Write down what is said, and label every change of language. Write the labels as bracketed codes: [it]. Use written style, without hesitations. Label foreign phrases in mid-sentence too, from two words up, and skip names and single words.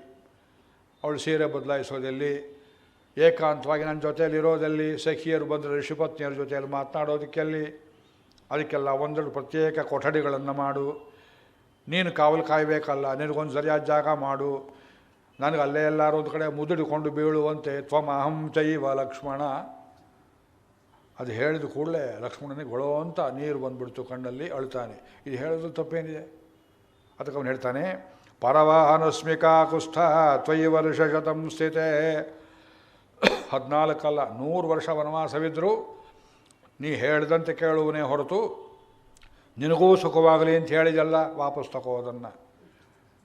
[kn] ಅವಳು ಸೀರೆ ಬದಲಾಯಿಸೋದಲ್ಲಿ, ಏಕಾಂತವಾಗಿ ನನ್ನ ಜೊತೆಯಲ್ಲಿರೋದಲ್ಲಿ, ಸಖಿಯರು ಬಂದರೆ ಋಷಿಪತ್ನಿಯರ ಜೊತೆಯಲ್ಲಿ ಮಾತನಾಡೋದಕ್ಕೆಲ್ಲಿ, ಅದಕ್ಕೆಲ್ಲ ಒಂದೆರಡು ಪ್ರತ್ಯೇಕ ಕೊಠಡಿಗಳನ್ನು ಮಾಡು. ನೀನು ಕಾವಲು ಕಾಯಬೇಕಲ್ಲ, ನಿನಗೊಂದು ಸರಿಯಾದ ಜಾಗ ಮಾಡು. ನನಗೆ ಅಲ್ಲೇ ಎಲ್ಲರೂ ಒಂದು ಕಡೆ ಮುದುಡಿಕೊಂಡು ಬೀಳುವಂತೆ [sa] ತ್ವಂ ಅಹಂ ಚೈವ ಲಕ್ಷ್ಮಣ. [kn] ಅದು ಹೇಳಿದ ಕೂಡಲೇ ಲಕ್ಷ್ಮಣನಿಗೆ ಗೊಳೋ ಅಂತ ನೀರು ಬಂದುಬಿಡ್ತು ಕಣ್ಣಲ್ಲಿ. ಅಳ್ತಾನೆ. ಇದು ಹೇಳೋದು ತಪ್ಪೇನಿದೆ? ಅದಕ್ಕೆ ಅವನು ಹೇಳ್ತಾನೆ, [sa] ಪರವಾಹನಸ್ಮಿಕಾ ಕುಷ್ಠ ತ್ವಯಿ ವರ್ಷ ಶತಂ ಸ್ಥಿತೆ. [kn] 14 ಅಲ್ಲ 100 ವರ್ಷ ವನವಾಸವಿದ್ದರೂ ನೀ ಹೇಳಿದಂತೆ ಕೇಳುವನೇ ಹೊರತು ನಿನಗೂ ಸುಖವಾಗಲಿ ಅಂತ ಹೇಳಿದಲ್ಲ, ವಾಪಸ್ ತಗೋದನ್ನು.